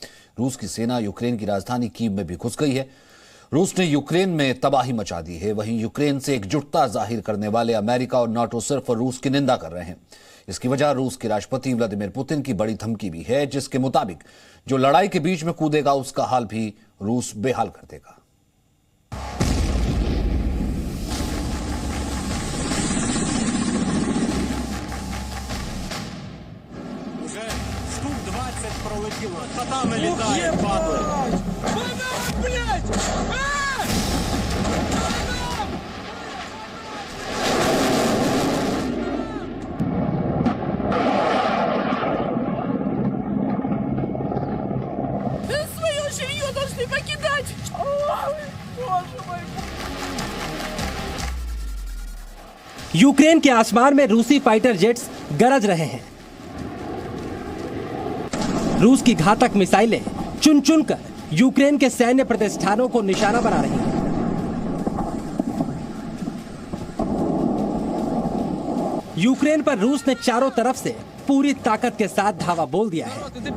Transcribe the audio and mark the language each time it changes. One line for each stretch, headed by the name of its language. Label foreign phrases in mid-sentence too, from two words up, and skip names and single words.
Hindi: रूस की सेना यूक्रेन की राजधानी कीव में भी घुस गई है। रूस ने यूक्रेन में तबाही मचा दी है। वहीं यूक्रेन से एकजुटता जाहिर करने वाले अमेरिका और नाटो सिर्फ रूस की निंदा कर रहे हैं। इसकी वजह रूस के राष्ट्रपति व्लादिमीर पुतिन की बड़ी धमकी भी है, जिसके मुताबिक जो लड़ाई के बीच में कूदेगा उसका हाल भी रूस बेहाल कर देगा।
Ukrainian: пролетіло. Та налітає, падли. Банан, блядь!
Russian: Свое жилье должны покидать! Ой, боже мой!
Hindi: यूक्रेन के आसमान में रूसी फाइटर जेट्स गरज रहे हैं। रूस की घातक मिसाइलें चुन चुन कर यूक्रेन के सैन्य प्रतिष्ठानों को निशाना बना रही हैं। यूक्रेन पर रूस ने चारों तरफ से पूरी ताकत के साथ धावा बोल दिया है।